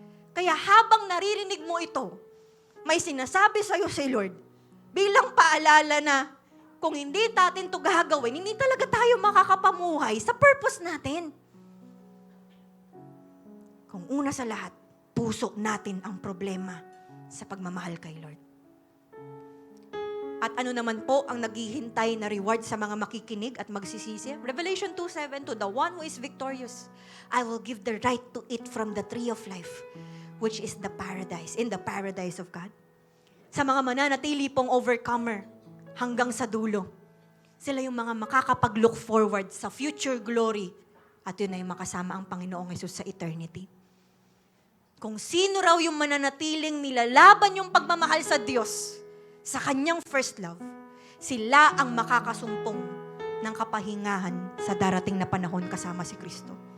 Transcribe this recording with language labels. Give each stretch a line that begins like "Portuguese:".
Filipino: Kaya habang naririnig mo ito, may sinasabi sa'yo si Lord, bilang paalala na kung hindi natin ito gagawin, hindi talaga tayo makakapamuhay sa purpose natin. Kung una sa lahat, puso natin ang problema sa pagmamahal kay Lord. At ano naman po ang naghihintay na reward sa mga makikinig at magsisisi?
English: Revelation 2:7, to the one who is victorious, I will give the right to eat from the tree of life, which is the paradise, in the paradise of God.
Filipino: Sa mga mananatili pong overcomer, hanggang sa dulo, sila yung mga makakapag-look forward sa future glory at yun ay makasama ang Panginoong Hesus sa eternity. Kung sino raw yung mananatiling nilalaban yung pagmamahal sa Diyos, sa kanyang first love, sila ang makakasumpong ng kapahingahan sa darating na panahon kasama si Kristo.